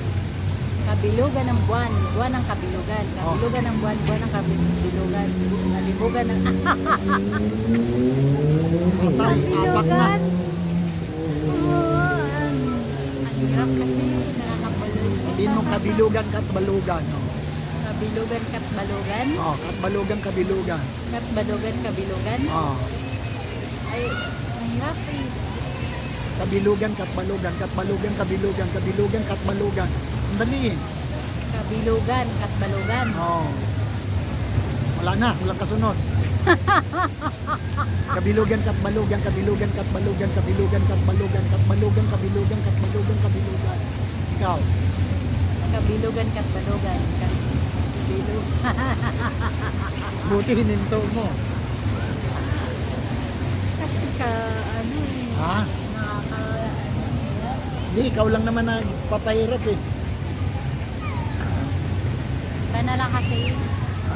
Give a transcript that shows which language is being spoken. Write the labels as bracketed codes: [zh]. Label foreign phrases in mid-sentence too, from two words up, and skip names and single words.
[tl] Kabilugan ng buwan. Buwan ng kabilugan. Kabilugan ng buwan. Buwan ng kabilugan. Kalibugan ng... Patay, apat na. Kabilugan! Ang hirap kasi. Nakakabalog. Sabihin mo kabilugan katbalugan. No? Kabilugan katbalugan. Oh, katbalugan kabilugan. Katbalugan kabilugan. Oh, Ay, ang hirap eh. kabilugan katbalugan, katbalugan kabilugan, kabilugan katbalugan. Ang dali eh. Kabilugan katbalugan. Oh. Wala na, walang kasunod. Kabilugan katbalugan, kabilugan katbalugan, kabilugan katbalugan, katbalugan kabilugan, katbalugan kabilugan. Ikaw. Kabilugan katbalugan. Kabilug. Buti hininto mo. Kasi ka, ano eh. Ha? Nakaka, ano hirap. Hindi, ikaw lang naman nagpapahirap eh. Iba na lang kasi. Ha?